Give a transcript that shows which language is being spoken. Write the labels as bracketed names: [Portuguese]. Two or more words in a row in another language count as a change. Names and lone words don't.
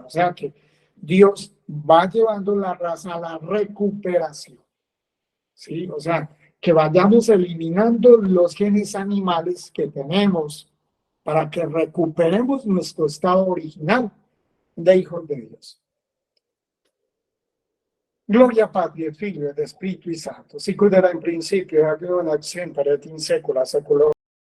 [Spanish] O sea que Dios va llevando la raza a la recuperación. Sí, o sea, que vayamos eliminando los genes animales que tenemos para que recuperemos nuestro estado original de hijos de Dios. [Latin] Gloria Patri et Filio et Spiritus Sancto, sicut erat in principio et nunc et semper et in saecula saeculorum.